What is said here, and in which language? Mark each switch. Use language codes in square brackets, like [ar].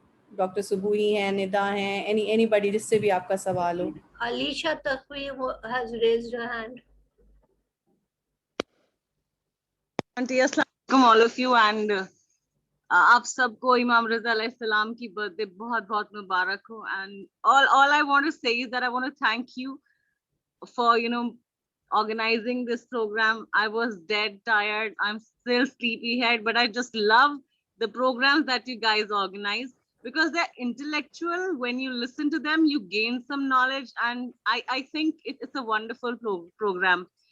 [ur] Doctor سبوئی ہیں, ندا ہیں, anybody جس سے بھی آپ کا سوال ہو. [en] Alisha Taqwi has raised her hand. Auntie, assalamualaikum all of you, and [ur] آپ سب کو امام رضا علیہ السلام کی برتھ ڈے بہت بہت مبارک ہو. [en] And all I want to say is that I want to thank you for organizing this program. I was dead tired. I'm still sleepyhead, but I just love the programs that you guys organize because they're intellectual. When you listen to them, you gain some knowledge, and I think it's a wonderful program.